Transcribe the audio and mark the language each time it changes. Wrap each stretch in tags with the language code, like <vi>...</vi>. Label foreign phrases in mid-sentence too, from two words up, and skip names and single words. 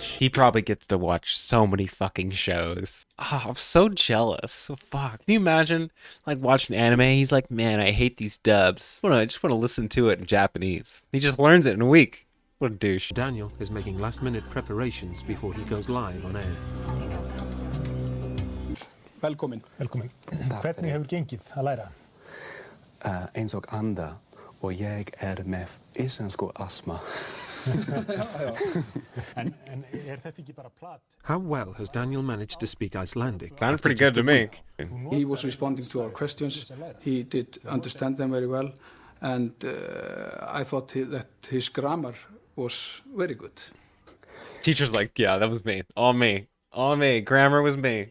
<en>He probably gets to watch so many fucking shows. Oh, I'm so jealous. Oh, fuck. Can you imagine, like, watching anime? He's like, man, I hate these dubs. I just want to listen to it in Japanese. He just learns it in a week. What a douche. Daniel is making last-minute preparations before he goes live on air.</en> <is>Velkomin. Velkomin. Hvernig hefur gengið að læra? Eins og anda og ég með íslensku astma. En þetta ekki bara plat?</is> <en>How well has Daniel managed to speak Icelandic? Sounds pretty good to me. He was responding to our questions. He did understand them very well. And I thought that his grammar was very good. Teacher's like, yeah, that was me. All me. All me. Grammar was me.</en>